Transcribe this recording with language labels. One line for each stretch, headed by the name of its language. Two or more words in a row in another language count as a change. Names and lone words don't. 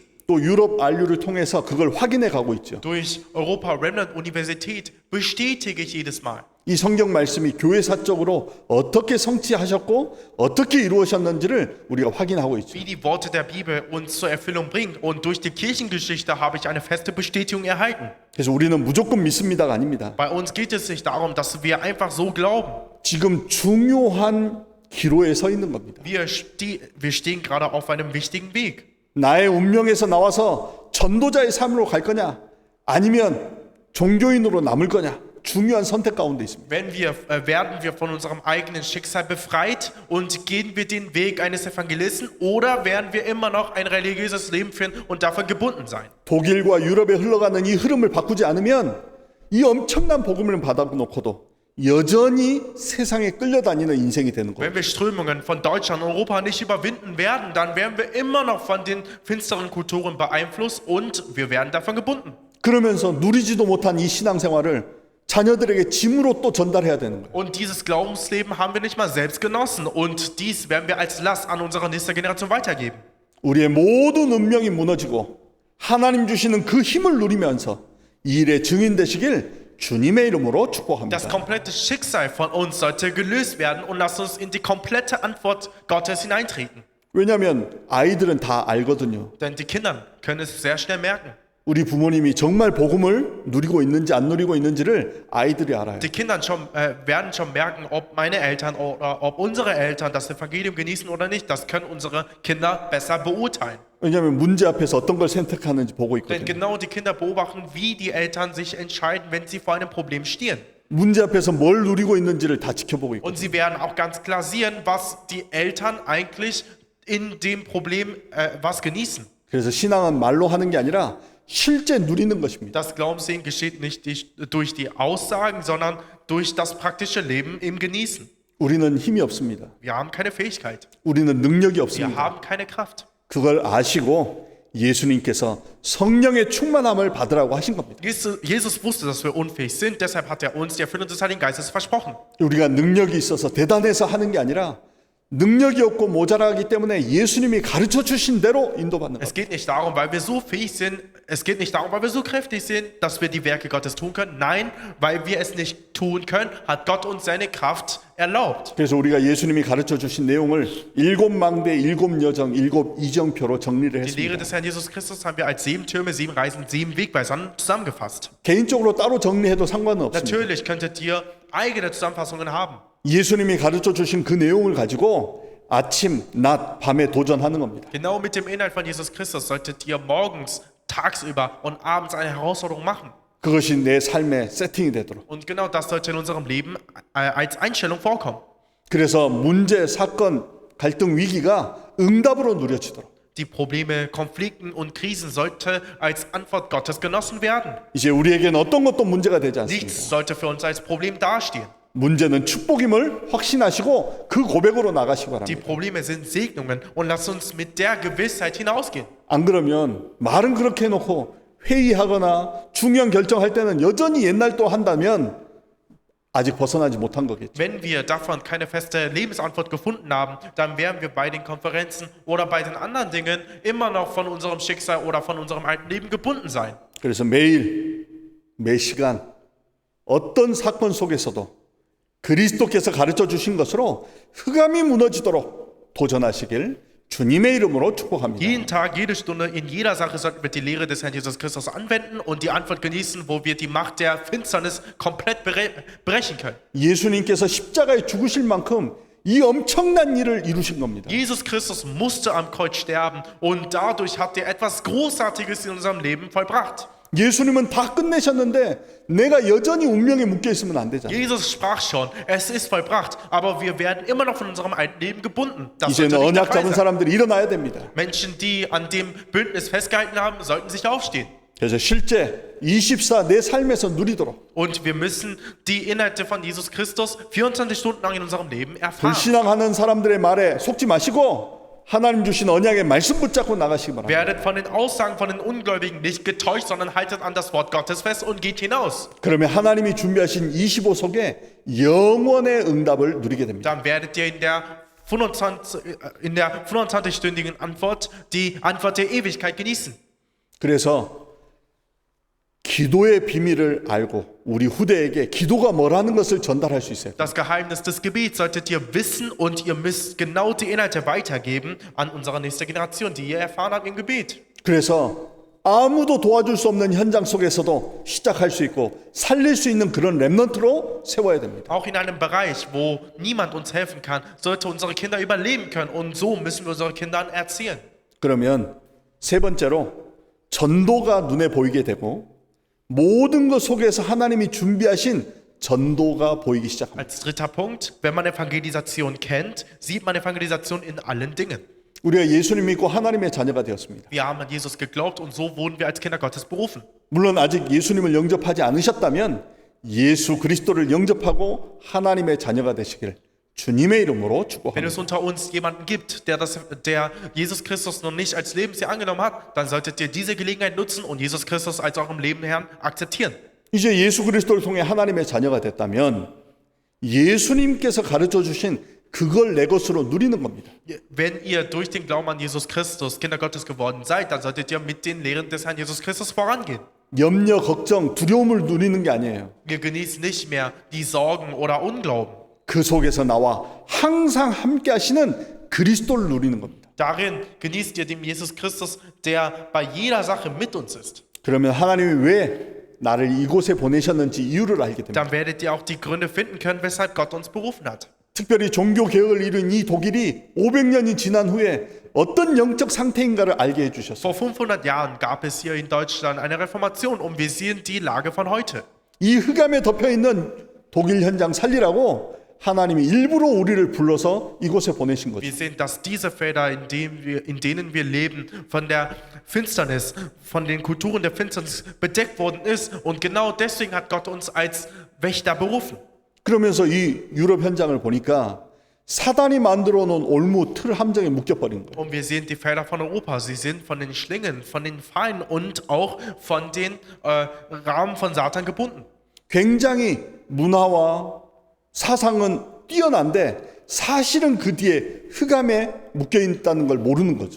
Korean: 또 유럽 RU를 통해서 그걸 확인해 가고 있죠.
German: Durch Europa Remnant Universität bestätige ich jedes Mal.
Korean: 이 성경 말씀이 교회사적으로 어떻게 성취하셨고 어떻게 이루어졌는지를 우리가 확인하고 있죠.
German: Wie die Worte der Bibel uns zur Erfüllung bringen. Und durch die Kirchengeschichte habe ich eine feste Bestätigung erhalten.
Korean: 그래서 우리는 무조건 믿습니다가 아닙니다.
German: Bei uns geht es nicht darum, dass wir einfach so glauben.
Korean: 지금 중요한 기로에 서 있는 겁니다.
German: Wir stehen gerade auf einem wichtigen Weg.
Korean: 나의 운명에서 나와서 전도자의 삶으로 갈 거냐 아니면 종교인으로 남을 거냐 중요한 선택 가운데 있습니다.
German: Werden wir von unserem eigenen Schicksal befreit und gehen wir den Weg eines Evangelisten oder werden wir immer noch ein religiöses Leben führen und davon gebunden sein?
Korean: 독일과 유럽에 흘러가는 이 흐름을 바꾸지 않으면 이 엄청난 복음을 받아놓고도 여전히 세상에 끌려다니는 인생이 되는 거예요.
German: Wenn wir Strömungen von Deutschland und Europa nicht überwinden werden, dann werden wir immer noch von den finsteren Kulturen beeinflusst und wir werden davon gebunden.
Korean: 그러면서 누리지도 못한 이 신앙생활을 자녀들에게 짐으로 또 전달해야 되는 거예요.
German: Und dieses Glaubensleben haben wir nicht mal selbst genossen und dies werden wir als Last an unsere nächste Generation weitergeben.
Korean: 우리의 모든 운명이 무너지고 하나님 주시는 그 힘을 누리면서 이 일의 증인 되시길 주님의 이름으로 축복합니다.
German: Das komplette Schicksal von uns sollte gelöst werden und lasst uns in die komplette Antwort Gottes hineintreten.
Korean: 왜냐하면 아이들은 다 알거든요.
German: Denn die Kinder können es sehr schnell merken.
Korean: 우리 부모님이 정말 복음을 누리고 있는지 안 누리고 있는지를 아이들이 알아요.
German: Die Kinder werden schon merken, ob meine Eltern oder ob unsere Eltern das Evangelium genießen oder nicht. Das können unsere Kinder besser beurteilen.
Korean: 왜냐하면 문제 앞에서 어떤 걸 선택하는지 보고
German: Denn
Korean: 있거든요.
German: genau die Kinder beobachten, wie die Eltern sich entscheiden, wenn sie vor einem Problem stehen.
Korean: 문제 앞에서 뭘 누리고 있는지를 다 지켜보고 있거든요.
German: Und sie werden auch ganz klar sehen, was die Eltern eigentlich in dem Problem was genießen.
Korean: 그래서 신앙은 말로 하는 게 아니라 실제 누리는 것입니다.
German: Das Glaubenssehen geschieht nicht durch die Aussagen, sondern durch das praktische Leben im Genießen.
Korean: 우리는 힘이 없습니다.
German: Wir haben keine Fähigkeit.
Korean: 우리는 능력이
German: Wir
Korean: 없습니다.
German: haben keine Kraft.
Korean: 그걸 아시고 예수님께서 성령의 충만함을 받으라고 하신 겁니다.
German: Jesus wusste, dass wir unfähig sind, deshalb hat er uns die Erfüllung des Heiligen Geistes versprochen.
Korean: 우리가 능력이 있어서 대단해서 하는 게 아니라 능력이 없고 모자라기 때문에 예수님이 가르쳐 주신 대로 인도받는
German: Es
Korean: 것.
German: geht nicht darum, weil wir so fähig sind, es geht nicht darum, weil wir so kräftig sind, dass wir die Werke Gottes tun können. Nein, weil wir es nicht tun können, hat Gott uns seine Kraft erlaubt.
Korean: 그래서 우리가 예수님이 가르쳐 주신 내용을 7망대, 7여정, 7이정표로 정리를
German: Die Lehre
Korean: 했습니다.
German: des Herrn Jesus Christus haben wir als 7 Türme, 7 Reisen, 7 Wegweisern zusammengefasst.
Korean: 개인적으로 따로 정리해도 상관은 없습니다.
German: Natürlich könntet ihr eigene Zusammenfassungen haben.
Korean: 예수님이 가르쳐 주신 그 내용을 가지고 아침, 낮, 밤에 도전하는 겁니다.
German: Genau mit dem Inhalt von Jesus Christus solltet ihr morgens, tagsüber und abends eine Herausforderung machen.
Korean: 그것이 내 삶의 세팅이 되도록.
German: Und genau das sollte in unserem Leben als Einstellung vorkommen.
Korean: 그래서 문제, 사건, 갈등, 위기가 응답으로 누려지도록.
German: Die Probleme, Konflikten und Krisen sollte als Antwort Gottes genossen werden.
Korean: 이제 우리에게는 어떤 것도 문제가 되지 않습니다.
German: Nichts sollte für uns als Problem dastehen.
Korean: 문제는 축복임을 확신하시고 그 고백으로 나가시기
German: Die
Korean: 바랍니다.
German: Probleme sind Segnungen und lasst uns mit der Gewissheit hinausgehen.
Korean: 안 그러면 말은 그렇게 해놓고 회의하거나 중요한 결정할 때는 여전히 옛날 또 한다면 아직 벗어나지 못한 거겠죠.
German: Wenn wir davon keine feste Lebensantwort gefunden haben, dann werden wir bei den Konferenzen oder bei den anderen Dingen immer noch von unserem Schicksal oder von unserem alten Leben gebunden sein.
Korean: 그래서 매일 매 시간 어떤 사건 속에서도 그리스도께서 가르쳐 주신 것으로 흑암이 무너지도록 도전하시길 주님의 이름으로 축복합니다.
German: Jeden Tag, jede Stunde, in jeder Sache sollten wir die Lehre des Herrn Jesus Christus anwenden und die Antwort genießen, wo wir die Macht der Finsternis komplett brechen können.
Korean: 예수님께서 십자가에 죽으실 만큼 이 엄청난 일을 이루신 겁니다.
German: Jesus Christus musste am Kreuz sterben und dadurch hat er etwas Großartiges in unserem Leben vollbracht.
Korean: 예수님은 다 끝내셨는데 내가 여전히 운명에 묶여 있으면 안 되잖아요.
German: Jesus sprach schon, es ist vollbracht, aber wir werden immer noch von unserem alten Leben gebunden. Das sollte
Korean: 이제는
German: nicht der
Korean: 언약
German: Fall
Korean: 잡은
German: sein.
Korean: 사람들이 일어나야 됩니다.
German: Menschen, die an dem Bündnis festgehalten haben, sollten sich aufstehen.
Korean: 그래서 실제 24 내 삶에서 누리도록
German: Und wir müssen die Inhalte von Jesus Christus 24 Stunden lang in unserem Leben erfahren.
Korean: 불신앙하는 사람들의 말에 속지 마시고 하나님 주신 언약의 말씀 붙잡고 나가시기 바랍니다.
German: Werdet von den Aussagen von den Ungläubigen nicht getäuscht, sondern haltet an das Wort Gottes fest und geht hinaus.
Korean: 그러면 하나님이 준비하신 25 속에 영원의 응답을 누리게 됩니다.
German: Dann werdet ihr in der 25-stündigen Antwort die Antwort der Ewigkeit genießen.
Korean: 그래서 기도의 비밀을 알고 우리 후대에게 기도가 뭐라는 것을 전달할 수 있어요.
German: Das Geheimnis des Gebets solltet ihr wissen und ihr müsst genau die Inhalte weitergeben an unsere nächste Generation, die ihr erfahren habt im Gebet.
Korean: 그래서 아무도 도와줄 수 없는 현장 속에서도 시작할 수 있고 살릴 수 있는 그런 렘넌트로 세워야 됩니다.
German: Auch in einem Bereich, wo niemand uns helfen kann, sollte unsere Kinder überleben können und so müssen wir unsere Kindern erzielen.
Korean: 그러면 세 번째로 전도가 눈에 보이게 되고 모든 것 속에서 하나님이 준비하신 전도가 보이기 시작합니다.
German: Als dritter Punkt, wenn man Evangelisation kennt, sieht man Evangelisation in allen Dingen.
Korean: 우리가 예수님 믿고 하나님의 자녀가 되었습니다.
German: Wir haben an Jesus geglaubt und so wurden wir als Kinder Gottes berufen.
Korean: 물론 아직 예수님을 영접하지 않으셨다면 예수 그리스도를 영접하고 하나님의 자녀가 되시길 주님의 이름으로
German: Wenn
Korean: 축복합니다.
German: es unter uns jemanden gibt, der Jesus Christus noch nicht als Lebensherr angenommen hat, dann solltet ihr diese Gelegenheit nutzen und Jesus Christus als eurem Lebensherrn akzeptieren.
Korean: 이제 예수 그리스도를 통해 하나님의 자녀가 됐다면 예수님께서 가르쳐 주신 그걸 내 것으로 누리는 겁니다.
German: Wenn ihr durch den Glauben an Jesus Christus Kinder Gottes geworden seid, dann solltet ihr mit den Lehren des Herrn Jesus Christus vorangehen.
Korean: 염려, 걱정, 두려움을 누리는 게 아니에요.
German: Ihr genießt nicht mehr die Sorgen oder Unglauben.
Korean: 그 속에서 나와 항상 함께 하시는 그리스도를 누리는 겁니다.
German: Darin genießt ihr den Jesus Christus, der bei jeder Sache mit uns ist.
Korean: 그러면 하나님이 왜 나를 이곳에 보내셨는지 이유를 알게 됩니다.
German: Dann werdet ihr auch die Gründe finden können, weshalb Gott uns berufen hat.
Korean: 특별히 종교 개혁을 이룬 이 독일이 500년이 지난 후에 어떤 영적 상태인가를 알게 해주셨어요.
German: Vor 500 Jahren gab es hier in Deutschland eine Reformation und wir sehen die Lage von heute.
Korean: 이 흑암에 덮여 있는 독일 현장 살리라고 하나님이 일부러 우리를 불러서 이곳에 보내신 거죠.
German: Wir sehen, dass diese Felder, in denen wir leben, von der Finsternis, von den Kulturen der Finsternis bedeckt worden ist und genau deswegen hat Gott uns als Wächter berufen.
Korean: 그러면서 이 유럽 현장을 보니까 사단이 만들어 놓은 올무 틀 함정에 묶여버린 거예요.
German: Und wir sehen die Felder von Europa. Sie sind von den Schlingen, von den Fallen und auch von den Rahmen von Satan gebunden.
Korean: 굉장히 문화와 사상은 뛰어난데 사실은 그 뒤에 흑암에 묶여 있다는 걸 모르는 거죠.